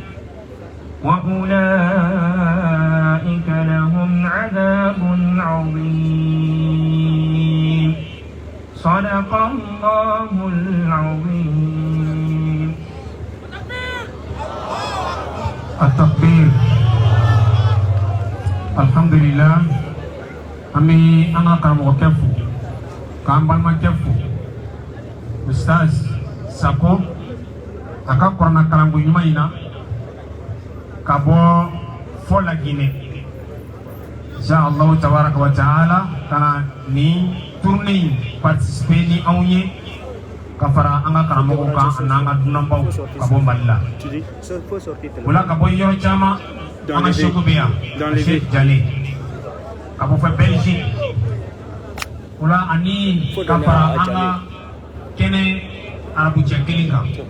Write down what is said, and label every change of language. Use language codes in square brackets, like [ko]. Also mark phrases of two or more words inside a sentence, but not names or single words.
[ar] وأولئك لهم عذاب عظيم صدق الله العظيم. التكبير. الحمد لله. [bm] Ami anga karamɔgɔ kɛ fo k'an balimakɛ fo Ustaz Sako a ka kuranna kalanko ɲuman in na ka bɔ fɔ Laginɛ [ar] إن شاء الله تبارك وتعالى [bm] kana ni tournée in participer ni anw ye ka fara an ka karamɔgɔw kan n'an ka dunanbaw ka bɔ Mali la o la ka bɔ yɔrɔ caman an ka Seku bɛ yan Cheikh Jale ka bɔ fɔ Belgique o la ani ka fara an ka kɛnɛ arabucɛ kelen kan